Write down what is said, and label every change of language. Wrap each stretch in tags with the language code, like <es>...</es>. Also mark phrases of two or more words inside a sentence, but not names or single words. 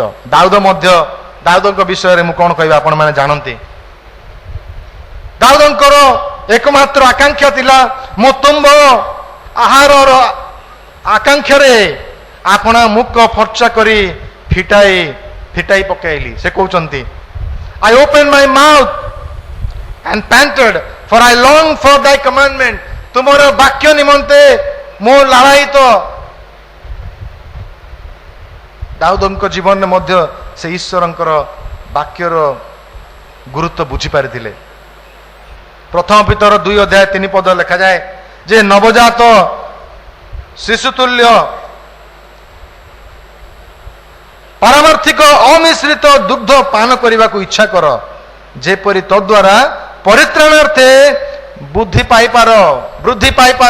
<or>ଦାଉଦଙ୍କ ବିଷୟରେ ମୁଁ କଣ କହିବି, ଆପଣ ମାନେ ଜାଣନ୍ତି। ଦାଉଦଙ୍କର ଏକମାତ୍ର ଆକାଂକ୍ଷା ଥିଲା, ମୁଁ ତୁମ୍ଭ ଆହାରର ଆକାଂକ୍ଷାରେ ଆପଣା ମୁଖ ଫର୍ଚ୍ଚା କରି ଫିଟାଇ ପକାଇଲି। ସେ କହୁଛନ୍ତି,</or> <en>I opened my mouth and panted, for I long for thy commandment.</en> <or>ତୁମର ବାକ୍ୟ ନିମନ୍ତେ ମୁଁ ଲାଳାୟିତ। ଦାଉଦଙ୍କ ଜୀବନରେ ମଧ୍ୟ ସେ ଈଶ୍ୱରଙ୍କର ବାକ୍ୟର ଗୁରୁତ୍ୱ ବୁଝିପାରିଥିଲେ। ପ୍ରଥମ ପିତର 2 ଅଧ୍ୟାୟ 3 ପଦ ଲେଖାଯାଏ ଯେ, ନବଜାତ ଶିଶୁତୁଲ୍ୟ ପାରମାର୍ଥିକ ଅମିଶ୍ରିତ ଦୁଗ୍ଧ ପାନ କରିବାକୁ ଇଚ୍ଛା କର, ଯେପରି ତଦ୍ୱାରା ପରିତ୍ରାଣାର୍ଥେ ବୃଦ୍ଧି ପାଇପାର।</or>